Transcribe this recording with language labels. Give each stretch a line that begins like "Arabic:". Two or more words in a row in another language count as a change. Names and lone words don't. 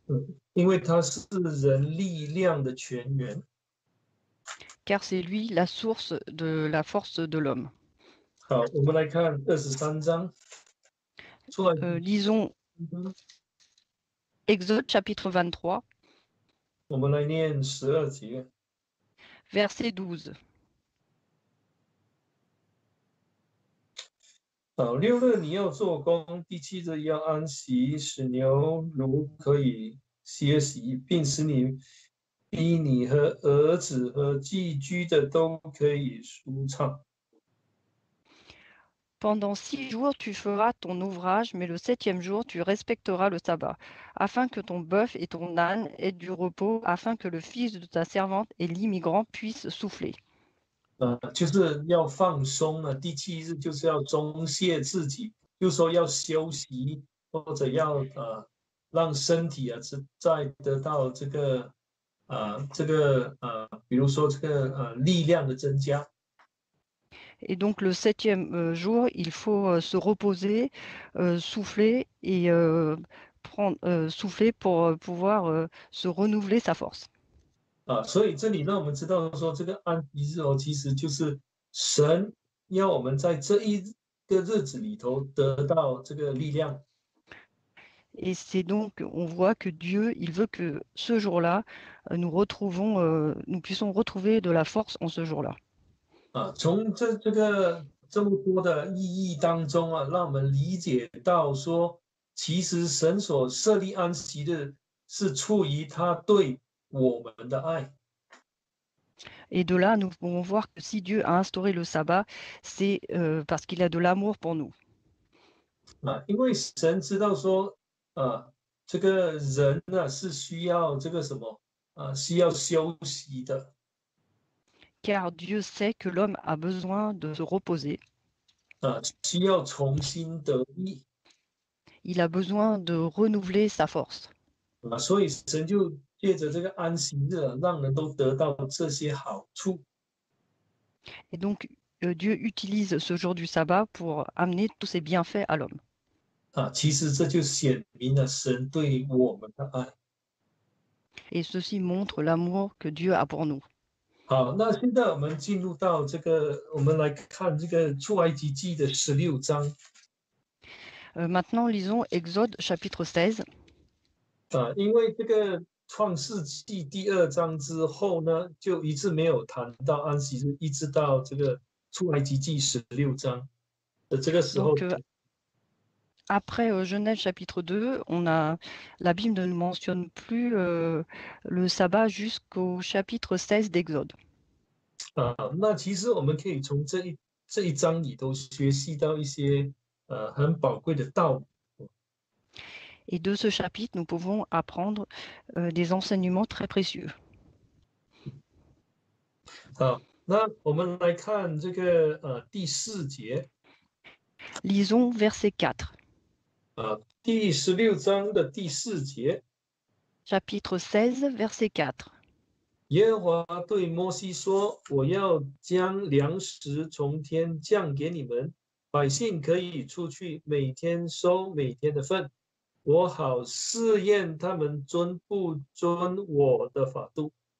Chinese: 因为它是人力量的泉源。
French: car c'est lui la source de la force de l'homme.
Chinese: 好，我们来看23章，出来，
French: Lisons 嗯 Exode chapitre 23,
Chinese: 我们来念12节。
French: verset 12.
Chinese: 好，6日你要做工，第7日要安息，使牛犊可以歇息，并使你和儿子和寄居的都可以舒畅。
French: Pendant 6 jours, tu feras ton ouvrage, mais le 7e jour, tu respecteras le sabbat, afin que ton bœuf et ton âne aient du repos, afin que le fils de ta servante et l'immigrant puissent souffler.
Chinese: 就是要放松了。第7日就是要松懈自己，就说要休息，或者要让身体再得到比如说力量的增加。
French: Et donc le 7e jour, il faut se reposer, souffler et souffler pour pouvoir se renouveler sa force.
Chinese: 所以这里让我们知道说，这个安息日其实就是神要我们在这一个日子里头得到这个力量。
French: Et c'est donc, on voit que Dieu, il veut que ce jour-là, nous puissions retrouver de la force en ce jour-là.
Chinese: 从这么多的意义当中让我们理解到说，其实神所设立安息日是出于他对我们的爱。
French: Et de là, nous pouvons voir que si Dieu a instauré le sabbat, c'est parce qu'il a de l'amour pour nous.
Chinese: 因为神知道说，这个人是需要这个什么需要休息的。
French: Car Dieu sait que l'homme a besoin de se reposer.
Chinese: 需要重新得力。
French: Il a besoin de renouveler sa force.
Chinese: 所以神就借着这个安息日让人都得到这些好处。
French: Et donc, Dieu utilise ce jour du sabbat pour amener tous ses bienfaits à l'homme.
Chinese: 其实这就显明了神对我们的爱。
French: Et ceci montre l'amour que Dieu a pour nous.
Chinese: 好，那现在我们进入到我们来看这个出埃及记的16章。
French: Maintenant, lisons Exode chapitre 16.
Chinese: 因为这个创世纪第2章之后呢，就一直没有谈到安息日，一直到这个出埃及记16章的这个时候。
French: Donc, après Genèse chapitre 2, la Bible ne mentionne plus le sabbat jusqu'au chapitre 16 d'Exode.
Chinese: 那其实我们可以从这一章里头学习到一些很宝贵的道理。
French: Et de ce chapitre, nous pouvons apprendre des enseignements très précieux.
Chinese: 好，那我们来看这个第4节。
French: Lisons verset 4.
Chinese: 第16章的第4节。
French: Chapitre 16, verset 4.
Chinese: 耶和华对摩西说：“我要将粮食从天降给你们，百姓可以出去，每天收每天的份，我好试验他们遵不遵我的法度。”